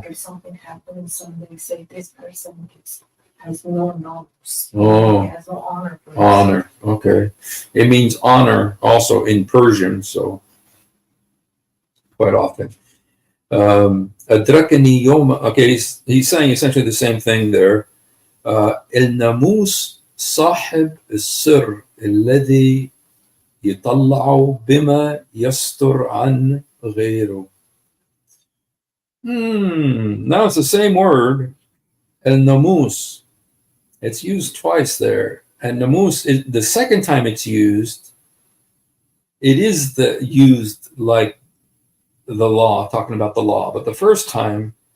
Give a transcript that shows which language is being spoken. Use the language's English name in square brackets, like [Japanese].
[English] Like if something happens and they say this person has no knowledge. Oh. He has no honor for honor. Okay, it means honor also in Persian. So quite often. [Arabic] Adrakani yoma. [English] Okay, he's saying essentially the same thing there. [Arabic] الناموس صاحب السر الذي يطلع بما يستر عن غيره. [English] Now it's the same word, الناموس. It's used twice there. And namus, the second time it's used, it is used like the law, talking about the law. But the first time,